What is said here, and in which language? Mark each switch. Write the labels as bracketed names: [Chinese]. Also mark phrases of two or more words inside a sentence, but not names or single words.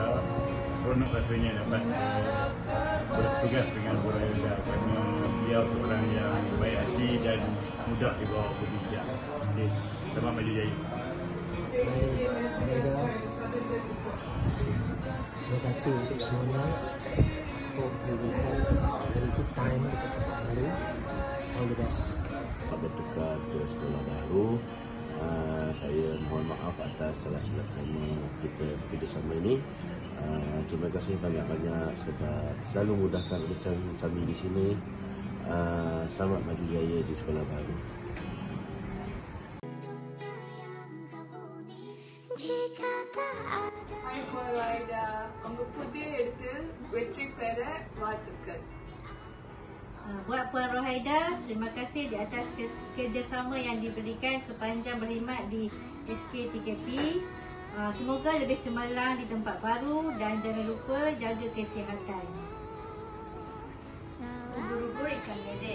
[Malay] Seronok rasanya dapat bertugas dengan Puan Rohaida kerana beliau seorang yang baik hati dan mudah dibawa berbijak. Okay. Selamat maju jaya. Terima kasih untuk semuanya. [English] Hope you will have a very good time [Malay] dekat tempat baru. [English] All the best. [Malay] Bertukar ke sekolah baru. Saya mohon maaf atas salah silap sama kita bekerjasama ini. Terima kasih banyak-banyak sebab selalu mudahkan urusan kami di sini. Selamat maju jaya di sekolah baru. Hai Puan Rohaida, [Tamil] உங்க புதிய எடுத்து வெற்றி பெற வாழ்த்துக்கள். [Malay] Buat Puan Rohaida, terima kasih di atas kerjasama yang diberikan sepanjang berkhidmat di SK-TKP. Semoga lebih cemerlang di tempat baru dan jangan lupa jaga kesihatan. Ubur-ubur ikan lele.